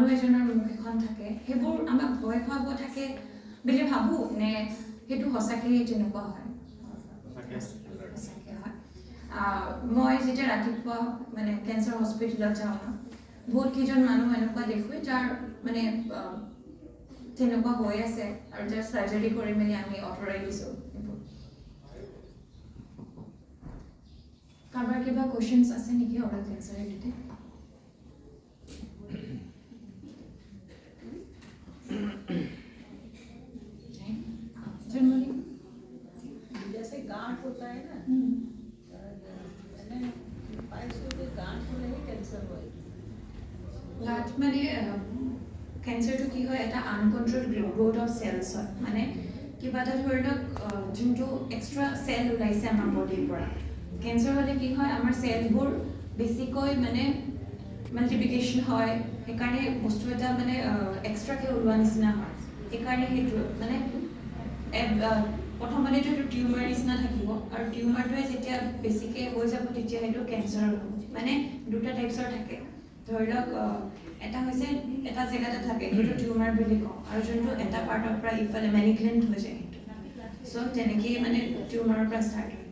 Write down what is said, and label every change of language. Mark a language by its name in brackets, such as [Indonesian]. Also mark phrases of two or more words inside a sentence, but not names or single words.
[Assamese] এজনৰ মুখ এখন থাকে সেইবোৰ আমাক ভয় খুৱাব থাকে বুলি ভাবোঁ নে সেইটো সঁচাকৈ তেনেকুৱা হয় সঁচাকৈ হয় মই যেতিয়া ৰাতিপুৱা মানে [English] cancer hospitalত [Assamese] যাওঁ ন বহুত কেইজন মানুহ এনেকুৱা দেখোঁ যাৰ মানে তেনেকুৱা হৈ আছে আৰু যাৰ চাৰ্জাৰী কৰি মেলি আমি আঁতৰাই দিছোঁ এইবোৰ কাৰোবাৰ কিবা কুৱেশ্যনছ আছে নেকি [English] oral cancer related [Hindi] जैसे गांठ होता है ना गांठ होने ही कैंसर हुआ [Assamese] গাঁঠ মানে কেঞ্চাৰটো কি হয় এটা [English] uncontrol growth of cells [Assamese] হয় মানে কিবা এটা ধৰি লওক যোনটো [English] extra cell [Assamese] ওলাইছে আমাৰ বডিৰ পৰা কেঞ্চাৰ হ'লে কি হয় আমাৰ চেলবোৰ বেছিকৈ মানে মাল্টিপ্লিকেশ্যন হয় সেইকাৰণে বস্তু এটা মানে এক্সট্ৰাকৈ ওলোৱা নিচিনা হয় সেইকাৰণে সেইটো মানে প্ৰথমতেতো সেইটো টিউমাৰ নিচিনা থাকিব আৰু টিউমাৰটোৱে যেতিয়া বেছিকৈ হৈ যাব তেতিয়া সেইটো কেঞ্চাৰ হ'ব মানে দুটা টাইপছৰ থাকে ধৰি লওক এটা হৈছে এটা জেগাতে থাকে সেইটো টিউমাৰ বুলি কওঁ আৰু যোনটো এটা পাৰ্টৰ পৰা ইফালে মেনিগ্লেণ্ট হৈ যায় সেইটো চ' তেনেকেই মানে টিউমাৰৰ পৰা ষ্টাৰ্ট হয়